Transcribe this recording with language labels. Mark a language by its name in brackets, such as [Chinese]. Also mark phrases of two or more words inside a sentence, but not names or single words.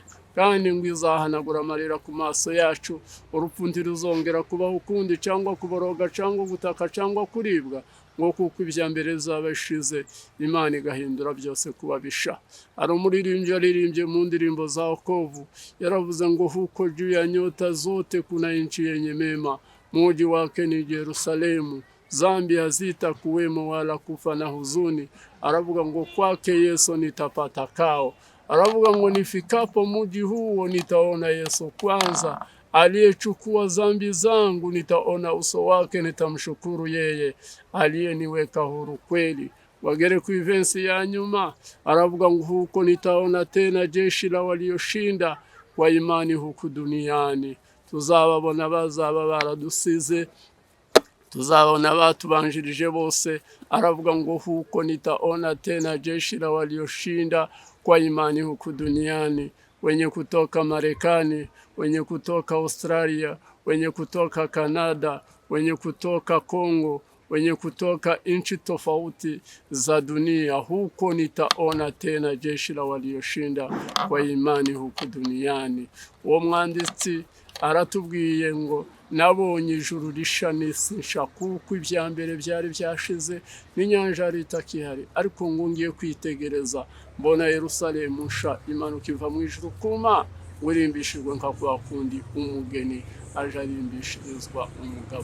[Kinyarwanda] Kandi ngo izahanagura amarira ku maso yacu, urupfu ntiruzongera kubaho ukundi, cyangwa kuboroga, cyangwa gutaka, cyangwa kuribwa, ngo kuko ibya mbere zabashize, Imana igahindura byose kuba bisha. Hari umuririmbyi yaririmbye mu ndirimbo za wokovu, yaravuze ngo [Swahili] huko juu ya nyota zote kuna nchi yenye mema, mji wake ni Yerusalemu, zambi hazitakuwemo wala kufa na huzuni. [Kinyarwanda] Aravuga ngo [Swahili] kwake Yesu nitapata kao. [Kinyarwanda] Aravuga ngo [Swahili] nifikapo mji huo nitaona Yesu kwanza, aliyechukua zambi zangu, nitaona uso wake, nitamshukuru yeye aliyeniweka huru kweli. [Kinyarwanda] Wagere ku ivensi ya nyuma, aravuga ngo [Swahili] huko nitaona tena jeshi la walioshinda kwa imani huku duniani. [Kinyarwanda] Tuzababona bazaba baradusize, tuzabona batubanjirije bose. Aravuga ngo [Swahili] huko nitaona tena jeshi la walioshinda kwa imani huku duniani, wenye kutoka Marekani, wenye kutoka Australia, wenye kutoka Kanada, wenye kutoka Kongo, wenye kutoka nchi tofauti za dunia. Huko nitaona tena jeshi la walioshinda kwa imani huku duniani. [Kinyarwanda] Uwo mwanditsi aratubwiye ngo nabonye ijuru risha n'isi nsha, kuko ibya mbere byari byashize, n'inyanja yari itakihari. Ariko ngo ngiye kwitegereza mbona Yerusalemu nsha imanuka iva mu ijuru ku Mana, urimbishijwe nka kwa kundi umugeni aje arimbishirizwa umugabo.